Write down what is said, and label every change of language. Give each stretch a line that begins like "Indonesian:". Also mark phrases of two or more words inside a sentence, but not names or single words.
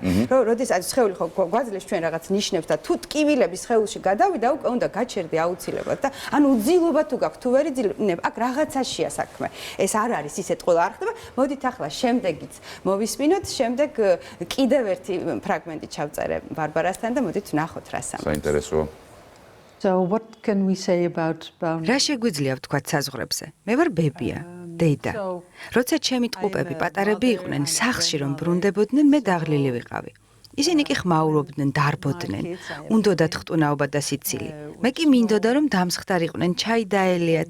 Georgian: რომ როდესაც სხეული ხო გვაძლევს ჩვენ რაღაც ნიშნებს და თუ ტკივილები სხეულში გადავიდა, უკვე უნდა გაჩერდე აუცილებლად და ანუ უძილობა თუ გაქვს, თუ ვერ იძილებ, აქ რაღაცაშია საქმე. ეს არ არის ისეთ ყველა არ ხდება. მოდით ახლა შემდეგიც მოვისმინოთ, შემდეგ კიდევ ერთი ფრაგმენტი ჩავწერე ბარბარასთან და მოდით ვნახოთ რა სამყაროს. საინტერესოა.
English: So what can we say about
Georgian: რა შეგვიძლია ვთქვათ საზღვრებზე? მე ვარ ბებია. დედა. როცა ჩემი ტყუპები პატარები იყვნენ, სახლში რომ ბრუნდებოდნენ, მე დაღლილი ვიყავი. ისინი კი ხმაურობდნენ, დარბოდნენ. უნდოდათ ხტუნაობა და სიცილი. მე კი მინდოდა რომ დამსხდარიყვნენ, ჩაი დაელიათ.